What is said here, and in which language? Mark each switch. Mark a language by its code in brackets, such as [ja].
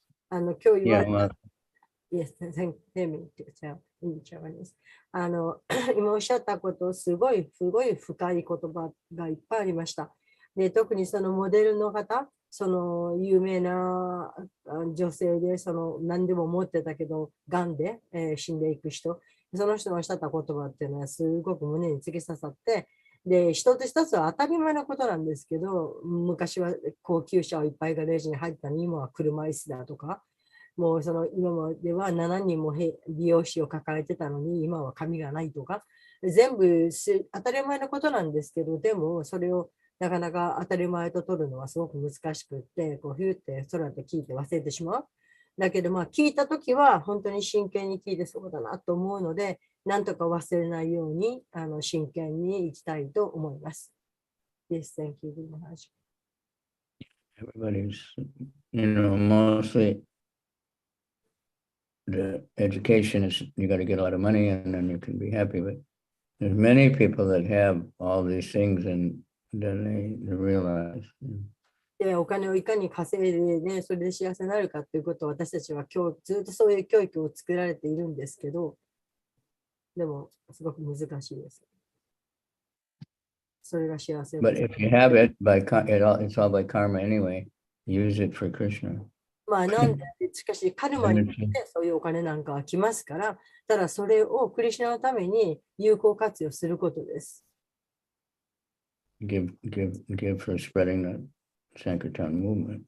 [en] And yes, tell me to tell in Japanese. [ja] 今おっしゃったことすごい深い言葉がいっぱいありました。で、特にそのモデルの方その有名な女性で、その何でも持ってたけど、癌で、死んでいく人、その人のした言葉っていうのはすごく胸に突き刺さって、で、一つ一つは当たり前のことなんですけど、昔は高級車をいっぱいガレージに入ったのに、今は車椅子だとか、もうその今までは7人も美容師を抱えてたのに、今は髪がないとか、全部当たり前のことなんですけど、でもそれをなかなか当たり前と取るのはすごく難しくって、こうヒューって空って聞いて忘れてしまう。だけどまあ聞いたときは本当に真剣に聞いてそうだなと思うので、なんとか忘れないように真剣にいきたいと思います。 [en] Yes, thank you very much. Everybody's, mostly the education is you got to get a lot of money and then you can be happy. But there's many people that have all these things and then they realize. [ja] で、お金をいかに稼いで、ね、それで幸せになるかということを私たちは今日ずっとそういう教育を作られているんですけど、でもすごく難しいです。それが幸せ。 [en] But if you have it it's all by karma anyway. Use it for Krishna. [ja] まあなんで、しかしカルマによってそういうお金なんかは来ますから、ただそれをクリシュナのために有効活用することです。 [en] Give for spreading the Sankirtan movement.